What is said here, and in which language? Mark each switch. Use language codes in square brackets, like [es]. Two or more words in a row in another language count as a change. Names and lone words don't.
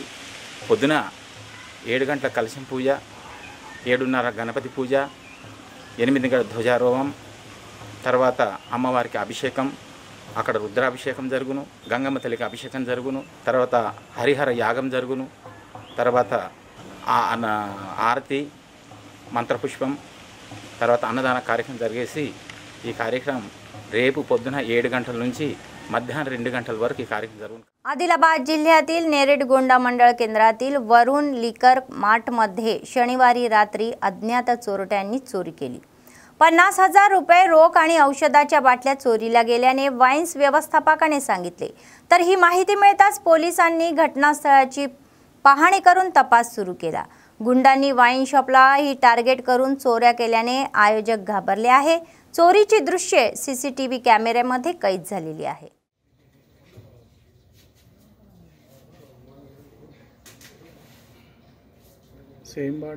[te] పొద్దున 7 గంటల కలశం పూజ, 7:30 గణపతి పూజ, 8 గంటల ధ్వజారోహం, తర్వాత అమ్మవారికి అభిషేకం, అక్కడ రుద్రాభిషేకం జరుగును, గంగమ్మ తల్లికి అభిషేకం జరుగును, తర్వాత హరిహర యాగం జరుగును, తర్వాత ఆరతి మంత్రపుష్పం, తర్వాత అన్నదాన కార్యక్రమం జరిగేసి ఈ కార్యక్రమం రేపు పొద్దున 7 గంటల నుంచి మధ్యాహ్న 2 గంటల वరకు ఈ కార్యక్రమం జరుగును. [mr] आदिलाबाद जिल्ह्यातील नेरेडगोंडा मंडळ केंद्रातील वरुण लिकर मार्टमध्ये शनिवारी रात्री अज्ञात चोरट्यांनी चोरी केली. 50,000 रुपये रोख आणि औषधाच्या बाटल्या चोरीला गेल्याने वाईन्स व्यवस्थापकाने सांगितले. तर ही माहिती मिळताच पोलिसांनी घटनास्थळाची पाहणी करून तपास सुरू केला. गुंडांनी वाईन शॉपला ही टार्गेट करून चोऱ्या केल्याने आयोजक घाबरले आहे. चोरीची दृश्ये सीसीटीव्ही कॅमेऱ्यामध्ये कैद झालेली आहे. [en] same body